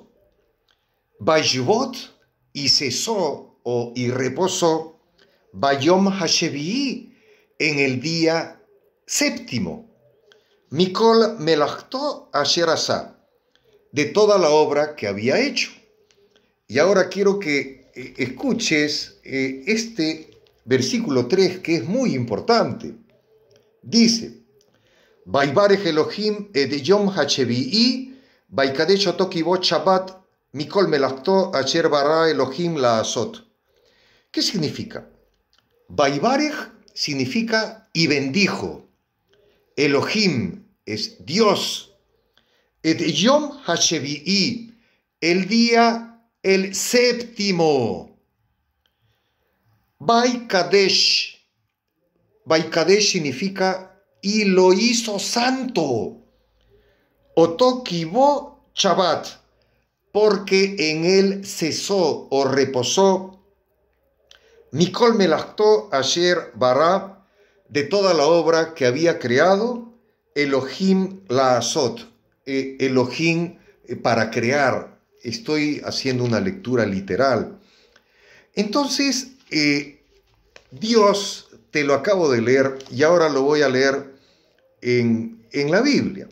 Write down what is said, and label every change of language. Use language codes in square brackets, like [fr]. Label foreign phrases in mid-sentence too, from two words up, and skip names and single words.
[es] Vayvot, y cesó y reposó, [he] ביום השביעי, [es] en el día séptimo. [he] מכל מלאכתו אשר עשה, [es] de toda la obra que había hecho. Y ahora quiero que escuches este versículo 3, que es muy importante. Dice, [he] ויברך אלהים את יום השביעי, ויקדש אותו כי בו שבת, מכל מלאכתו אשר ברא אלהים לעשות. [es] ¿Qué significa? Vaibarech significa y bendijo. Elohim es Dios. [he] את יום השביעי, [es] el día, el séptimo. Vaikadesh. Vaikadesh significa y lo hizo santo. [he] אותו כי בו שבת, [es] porque en él cesó o reposó. [he] מכל מלאכתו אשר ברא, [es] de toda la obra que había creado, [he] אלהים לעשות, [es] Elohim para crear. Estoy haciendo una lectura literal. Entonces, Dios, te lo acabo de leer y ahora lo voy a leer en la Biblia.